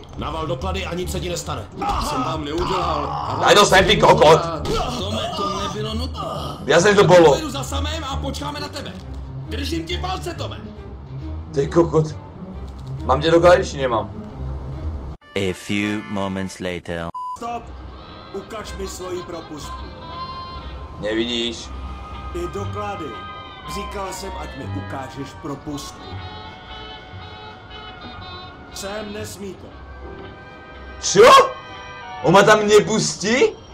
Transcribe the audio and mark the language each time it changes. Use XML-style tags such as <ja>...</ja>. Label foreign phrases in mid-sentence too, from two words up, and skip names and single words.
<cs>Naval doklady a nic se ti nestane. Jsem vám neudělal.</cs> <sk>Daj to sem, ty kokot.</sk> <cs>Tome, to nebylo nutné.</cs> <sk>Jasne, že to bolo.</sk> <cs>Pojedu za samém a počkáme na tebe. Držím ti palce, Tome. Ty kokot.</cs> <sk>Mám tie doklady, či nemám?</sk> <en>A few moments later. Stop!</en> <cs>Ukaž mi svoji propustku. Nevidíš. I doklady. Říkal jsem, ať mi ukážeš propustku. Sem nesmíte.</cs> <sk>Čo? On ma tam nepustí?</sk>